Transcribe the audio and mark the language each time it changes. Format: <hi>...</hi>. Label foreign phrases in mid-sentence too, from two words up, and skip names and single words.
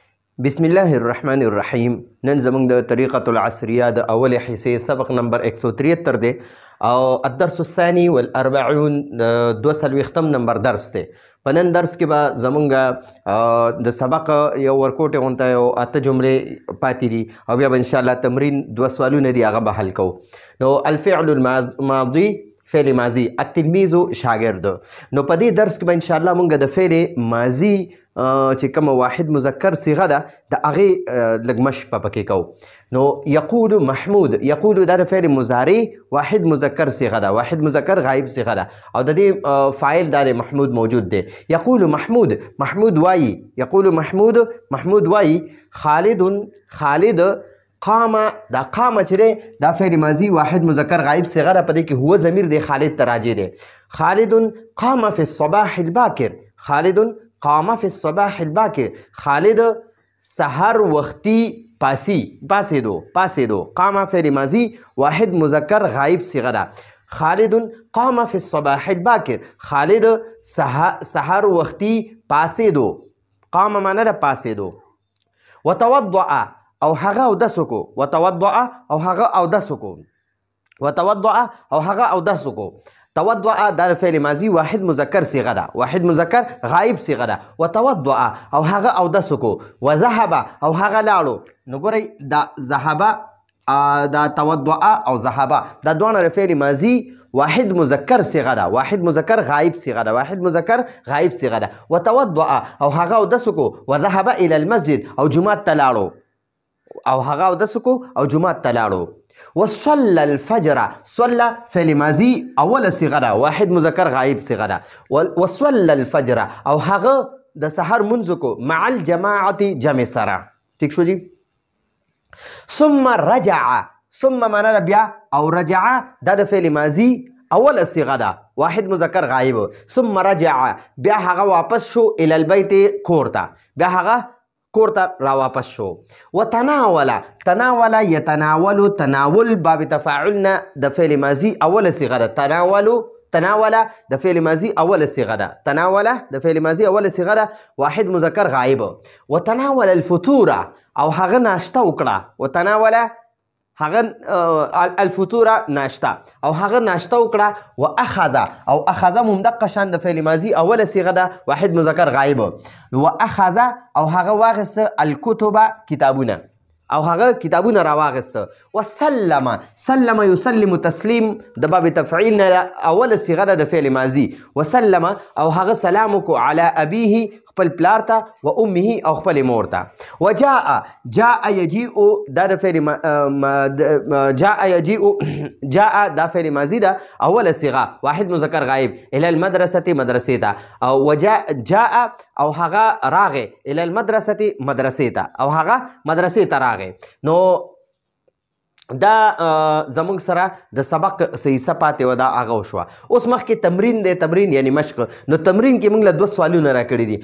<ar>بسم الله الرحمن الرحیم.</ar> <ps>نن زموږ د طریقة العصریه د اول حصې سبق نمبر 173 دی او</ps> <ar>الدرس الثاني والاربعون</ar> <ps>240 نمبر درس دی. په نن درس کې به زموږ د سبق یو ورکوټ غونته یو 8 جملې پاتې دي او بیا به</ps> <ar>ان شاء الله</ar> <ps>تمرین 2 سوالونه دي هغه به حل کوو. نو</ps> <ar>الفعل الماضي</ar> <ps>فعل ماضي التلميذ شاګرد. نو په دې درس کې به</ps> <ar>ان شاء الله</ar> <ps>موږ د فعل ماضي چې کوم واحد مذکر صيغه ده د هغې لږ مشق به پکې کوو. نو یقول محمود، یقول دا د فعل مضارع واحد مذکر صيغه ده، واحد مذکر غایب صيغه ده او د دې فاعل دا محمود موجود دی. یقول محمود، محمود وایي، یقول محمود، محمود وایي. خالد قام، دا قام چې دی دا فعل ماضي واحد مذکر غایب صيغه ده، په دې کې هو ضمیر دی خالد ته راجع دی.</ps> <ar>خالد قام في الصباح الباکر، خالد قام في الصباح الباکر.</ar> <ps>خالد سحر وختي پاسېدو. قام فعل ماضي واحد مذکر غایب صيغه ده.</ps> <ar>خالد قام في الصباح الباکر.</ar> <ps>خالد سحر وختي پاسېدو. قام معنی ده پاسېدو. وتوضأ او هغه اودس وکړو. وتوضأ او هغه اودس وکړو. وتوضأ او هغه اودس وکړو. توضأ دا فعل ماضي واحد مذکر صيغه ده، واحد مذکر غایب صيغه ده. وتوضأ او هغه اودس وکړو. وذهب او هغه لاړو. نو ګورئ دا ذهب، دا توضأ او ذهب دا دواړه فعل ماضي واحد مذکر صيغه ده، واحد مذکر غایب صيغه ده، واحد مذکر غایب صيغه ده. وتوضأ او هغه اودس وکړو.</ps> <ar>وذهب الى المسجد</ar> <ps>او جمعه ته لاړو، او هغه اودس وکړو او جمعه ته لاړو.</ps> <ar>وصلى الفجر،</ar> <ps>صلى فعل ماضي اول صيغه ده، واحد مذکر غایب صيغه ده.</ps> <ar>وصلى الفجر</ar> <ps>او هغه د سحر منځ کو</ps> <ar>مع الجماعه</ar> <ps>جمع سره. ٹھیک شو جی.</ps> <ar>ثم رجع،</ar> <ps>ثم معنا بیا او رجع دا د فعل ماضي اول صيغه ده، واحد مذکر غایب.</ps> <ar>ثم رجع</ar> <ps>بیا هغه واپس شو</ps> <ar>الى البيت</ar> <ps>کورته، بیا هغه کورته را واپس شو.</ps> <ar>وتناول، تناول يتناول، تناول</ar> <ps>باب تفاعلنا د فعل ماضي اول صيغه ده. تناول د فعل ماضي اول صيغه ده، تناول د فعل ماضي اول صيغه ده، واحد مذکر غایب.</ps> <ar>وتناول الفطور</ar> <ps>او هغه ناشته وکړه. وتناول هغه الفطور ناشته او هغه ناشته وکړه. واخذ او اخذ ممدقه شان د فعل ماضي اول صيغه ده، واحد مذکر غایب. واخذ او هغه واغسته الكتب کتابونه، او هغه کتابونه را واغسته. وسلم،</ps> <ar>سلم يسلم</ar> <ps>تسلیم د باب تفعیل نه اول صيغه ده د فعل ماضي. وسلم او هغه سلام کو</ps> <ar>على ابيه</ar> <ps>خپل پلار ته و امه او خپل مور ته.</ps> <ar>وجاء، جاء يجيء</ar> <ps>دا د فعل</ps> <ar>جاء يجيء، جاء</ar> <ps>دا فعل ماضي ده اول صيغه واحد مذکر غایب.</ps> <ar>الى المدرسه</ar> <ps>مدرسې ته. او جاء او هغه راغې</ps> <ar>الى المدرسه</ar> <ps>مدرسې ته، او هغه مدرسې ته راغې. نو دا زمونږ سره د سبق حصه پاتې وه، دا هغه وشوه. اوس مخکې تمرین دی، تمرین یعنی مشق. نو تمرین کې موږ له 2 سوالونه راکړي دي.</ps>